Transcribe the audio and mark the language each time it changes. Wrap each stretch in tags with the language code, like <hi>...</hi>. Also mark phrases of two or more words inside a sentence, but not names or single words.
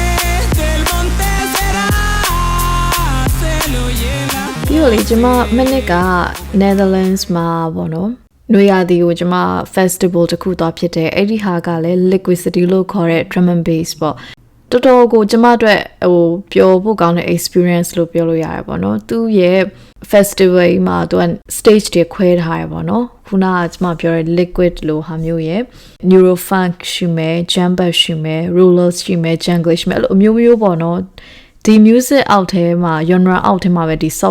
<es>será se lo lleva</es> <my>ပြီးတော့လေကျမမနစ်က Netherlands မှာပေါ့နော်နွေရာသီကိုကျမ festival တစ်ခုသွားဖြစ်တယ်အဲ့ဒီဟာကလည်း Liquidity လို့ခေါ်တဲ့</my> <en>drum and bass</en> <my>ပေါ့တော်တော်ကိုကျမအတွက်ပျော်ဖို့ကောင်း တဲ့ experience လို့ပြောလို့ရတယ်ပေါ့နော်သူရဲ့ festival မှာသူက stage တွေခွဲထားရပေါ့နော်ခုနကကျမပြောတဲ့ liquid လို့ဟာမျိုးရဲ့ neurofunk ရှိ မယ် jumper ရှိမယ် rollers ရှိမယ် jungle ရှိမယ်အဲ့လိုအမျိုးမျိုးပေါ့နော်ဒီ music အောက်ထဲမှာ genre အောက်ထဲမှာပဲဒီ sub</my>